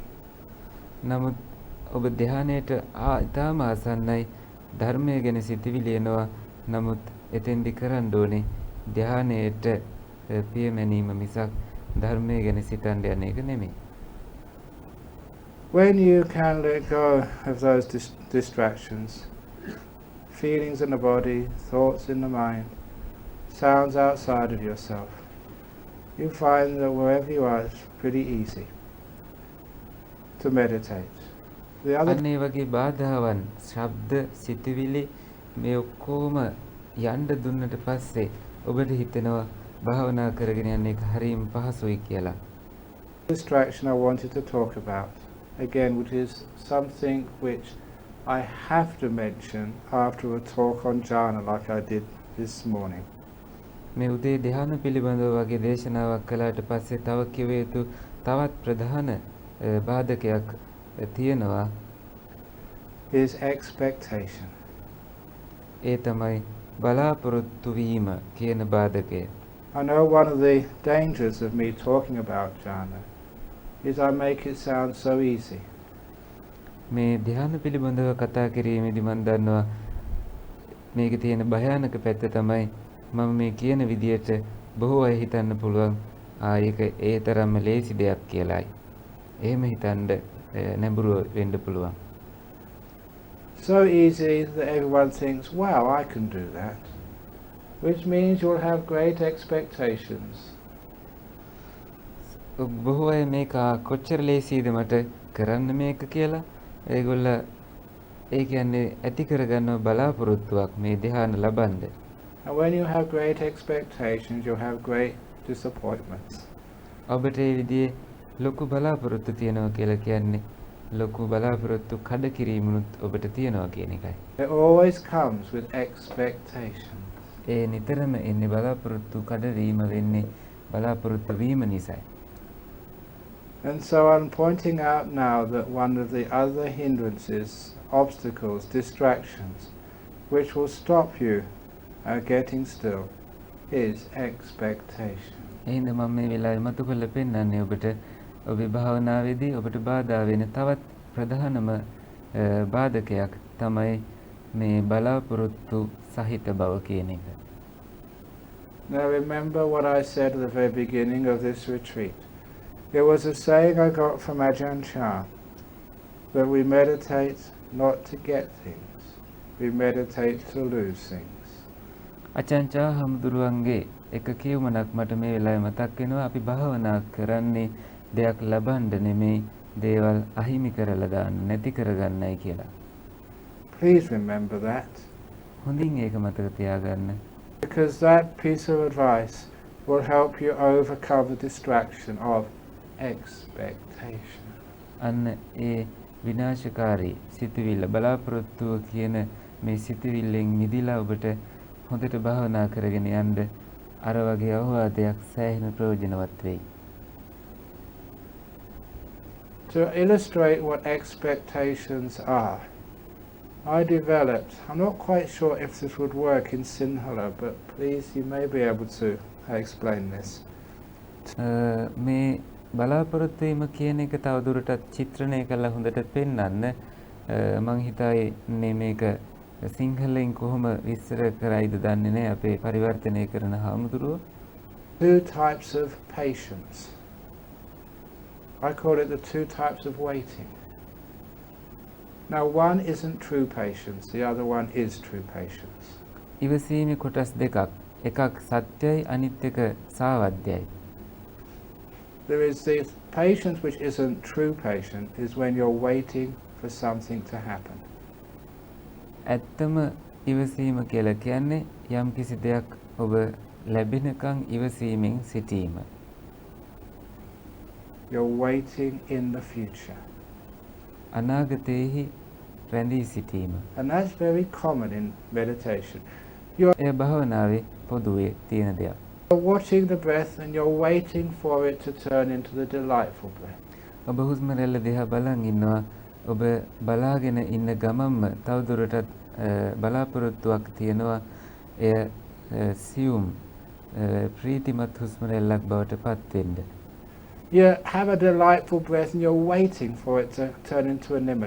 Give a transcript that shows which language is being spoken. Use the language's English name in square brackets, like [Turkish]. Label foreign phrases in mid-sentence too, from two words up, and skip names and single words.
[Sinhala] නමුත් ඔබ ධ්‍යානයට ඉතාම ආසන්නයි ධර්මය ගැන සිතිවිලි එනවා. නමුත් එතෙන්දි කරන්න ඕනේ ධ්‍යානයට පියමැනීම මිසක් ධර්මය ගැන සිතන්න යන එක නෙමෙයි. [English] When you can let go of those distractions, feelings in the body, thoughts in the mind, sounds outside of yourself, you find that wherever you are, it's pretty easy to meditate. [Sinhala] අන්න ඒ වගේ බාධාවන් ශබ්ද සිතිවිලි මේ ඔක්කොම යන්න දුන්නට පස්සේ ඔබට හිතෙනවා භාවනා කරගෙන යන්න එක හරියම පහසුයි කියලා. [English] Distraction I wanted to talk about again, which is something which I have to mention after a talk on jhana like I did this morning. [Sinhala] මේ උදේ ධ්‍යාන පිළිබඳව වගේ දේශනාවක් කළාට පස්සේ තව කිව යුතු තවත් ප්‍රධාන බාධකයක් තියෙනවා. [English] Is expectation. [Sinhala] ඒ තමයි බලාපොරොත්තු වීම කියන බාධකය. [English] I know one of the dangers of me talking about jhana is I make it sound so easy. [Sinhala] මේ ධ්‍යාන පිළිබඳව කතා කිරීමේදී මම දන්නවා මේකේ තියෙන භයානක පැත්ත තමයි මම මේ කියන විදියට බොහෝ අය හිතන්න පුළුවන් ඒක ඒ තරම්ම ලේසි දෙයක් කියලායි. එහෙම හිතන්න නැඹුරුව වෙන්න පුළුවන්. [English] So easy that everyone thinks, wow, I can do that. Which means you'll have great expectations. [Sinhala] බොහෝ අය මේක කොච්චර ලේසිද මට කරන්න මේක කියලා ඒගොල්ල ඒ කියන්නේ ඇති කරගන්නව බලාපොරොත්තුවක් මේ ධ්‍යාන ලබන්න. [English] And when you have great expectations, you'll have great disappointments. [Sinhala] ඔබට ඒ විදිහේ ලොකු බලාපොරොත්තු තියනවා කියලා කියන්නේ ලොකු බලාපොරොත්තු කඩ කිරීමනුත් ඔබට තියනවා කියන එකයි. [English] It always comes with expectations. [Sinhala] ඒ නිතරම එන්නේ බලාපොරොත්තු කඩවීම වෙන්නේ බලාපොරොත්තු වීම නිසායි. [English] And so I'm pointing out now that one of the other hindrances, obstacles, distractions, which will stop you getting still, is expectation. [Sinhala] එහෙනම් මම මේ වෙලාවේ මතු කරලා පෙන්නන්නේ ඔබට ඔබේ භාවනාවේදී ඔබට බාධා වෙන තවත් ප්‍රධානම බාධකයක් තමයි මේ බලාපොරොත්තු සහිත බව කියන එක. [English] Now remember what I said at the very beginning of this retreat. It was a saying I got from Ajahn that we meditate not to get things, we meditate to lose things. [Sinhala] අචාන්චා හමුදුරුවන්ගේ එක කියවමනක් මට මේ වෙලාවේ මතක් වෙනවා. අපි භාවනා කරන්නේ දෙයක් ලබන්න නෙමෙයි දේවල් අහිමි කරලා දාන්න නැති කරගන්නයි කියලා. [English] Please remember that. [Sinhala] හොඳින් ඒක මතක තියාගන්න. [English] Because that piece of advice will help you overcome the distraction of expectation. [Sinhala] අන්න ඒ විනාශකාරී සිතුවිල්ල බලාපොරොත්තුව කියන මේ සිතුවිල්ලෙන් මිදිලා ඔබට හොඳට භාවනා කරගෙන යන්න අර වගේ අවවාදයක් සෑහෙන ප්‍රයෝජනවත් වෙයි. [English] To illustrate what expectations are, I developed, I'm not quite sure if this would work in Sinhala, but please you may be able to explain this. [Sinhala] මේ බලාපොරොත්තු වීම කියන එක තවදුරටත් චිත්‍රණය කරලා හොඳට පෙන්වන්න මම හිතන්නේ මේක සිංහලෙන් කොහොම විස්තර කරයිද දන්නේ නැහැ අපේ පරිවර්තනය කරන හාමුදුරුවෝ. [English] Two types of patience. I call it the two types of waiting. Now one isn't true patience, the other one is true patience. [Sinhala] ඉවසීමේ කොටස් දෙකක්. එකක් සත්‍යයි අනිත් එක සාවද්‍යයි. [English] There is the patience which isn't true patience is when you're waiting for something to happen. [Sinhala] ඇත්තම ඉවසීම කියලා කියන්නේ යම් කිසි දෙයක් ඔබ ලැබෙනකන් ඉවසීමෙන් සිටීම. [English] You're waiting in the future. [Sinhala] අනාගතයේහි රැඳී සිටීම. [English] And that's very common in meditation. [Sinhala] එය භාවනාවේ පොදුවේ තියෙන දෙයක්. [English] You're watching the breath and you're waiting for it to turn into the delightful breath. [Sinhala] ඔබ හුස්ම රැල්ල දිහා බලන් ඉන්නවා. ඔබ බලාගෙන ඉන්න ගමන්ම තවදුරටත් බලාපොරොත්තුවක් තියෙනවා. එය සියුම් ප්‍රීතිමත් හුස්ම රැල්ලක් බවට පත් වෙන්න. [English] You have a delightful breath and you're waiting for it to turn into a nimitta.